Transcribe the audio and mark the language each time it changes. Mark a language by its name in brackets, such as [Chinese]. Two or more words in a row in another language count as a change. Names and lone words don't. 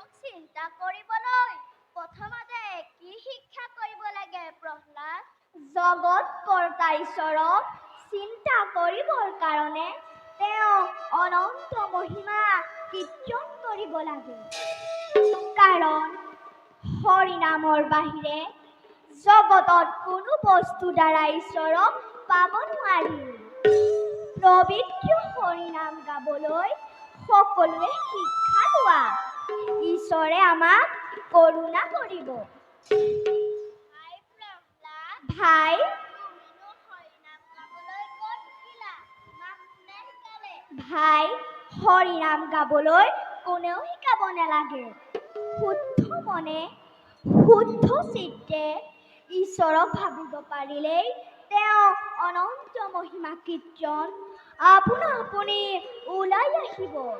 [Assamese] চিন্তা কৰিবলৈ প্ৰথমতে কি শিক্ষা কৰিব লাগে প্ৰহ্লাদ জগত কৰ্তা ঈশ্বৰক চিন্তা কৰিবৰ কাৰণে তেওঁ অনন্ত মহিমা কীৰ্তন কৰিব লাগে কাৰণ হৰিনামৰ বাহিৰে জগতত কোনো বস্তু দ্বাৰা ঈশ্বৰক পাব নোৱাৰি। পবিত্ৰ হৰিনাম গাবলৈ সকলোৱে শিক্ষা লোৱা। ঈশ্বৰে আমাক করুণা করিব। ভাই ভাই হৰিনাম গাবলৈ কোনেও শিকাব নালাগে। শুদ্ধ মনে শুদ্ধ চিত্তে ঈশ্বৰক ভাবিব পাৰিলেই তেওঁ অনন্ত মহিমা কীৰ্তন আপোনা আপুনি ওলাই আহিব।